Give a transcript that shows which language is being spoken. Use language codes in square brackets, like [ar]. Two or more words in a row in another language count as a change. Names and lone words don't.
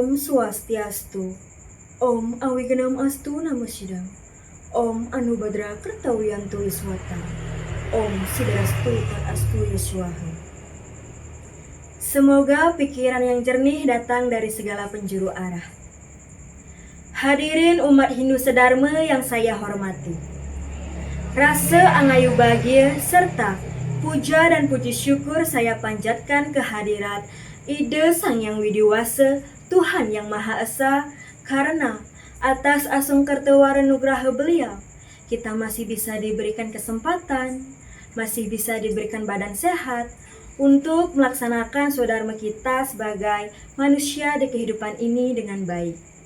[sa] Swastiastu. Om Awigenam Astu Namasidam. Om Anubhadra Kertawiyantu Wiswata. Om Sidrastu Astu Yeswaha. [id] Semoga pikiran yang jernih datang dari segala penjuru arah. Hadirin umat Hindu Sedharma yang saya hormati. Rasa angayu bahagia serta puja dan puji syukur saya panjatkan kehadirat Ida Sang Yang Widiwasa, Tuhan Yang Maha Esa, karena atas asungkertawara nugraha beliau, kita masih bisa diberikan kesempatan, masih bisa diberikan badan sehat untuk melaksanakan swadharma kita sebagai manusia di kehidupan ini dengan baik.